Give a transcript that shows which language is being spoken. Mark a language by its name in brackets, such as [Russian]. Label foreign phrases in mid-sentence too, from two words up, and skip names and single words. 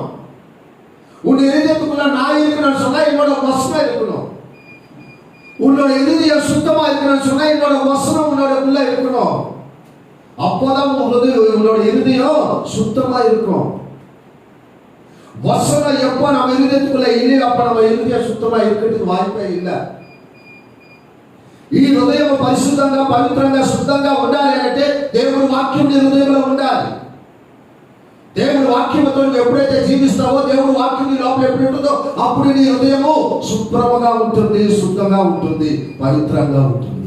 [Tamil] உன் இருதயத்துக்குள்ள நான் இருக்கணும்னு சொன்னா என்னோட வசனம் இருக்கணும். உன்னோட இருதயம் சுத்தமா இருக்கணும்னு சொன்னா என்னோட வசனம் உன்னோட உள்ள இருக்கணும். அப்போதான் உன்னோட இருதயம் சுத்தமா இருக்கும். வசனம் எப்ப நம்ம இருதயத்துக்குள்ள இல்லையோ அப்ப நம்ம இருதயம் சுத்தமா இருக்கிறதுக்கு వాய்పే இல்லை. [Telugu] ఈ హృదయం పరిశుద్ధంగా పవిత్రంగా శుద్ధంగా ఉండాలి అంటే దేవుడి వాక్యం నీ హృదయంలో ఉండాలి. దేవుడి వాక్యంతో ఎప్పుడైతే జీవిస్తావో, దేవుడి వాక్యం నీ లోపల ఎప్పుడు ఉంటుందో అప్పుడు నీ హృదయము శుభ్రంగా ఉంటుంది, శుద్ధంగా ఉంటుంది, పవిత్రంగా ఉంటుంది.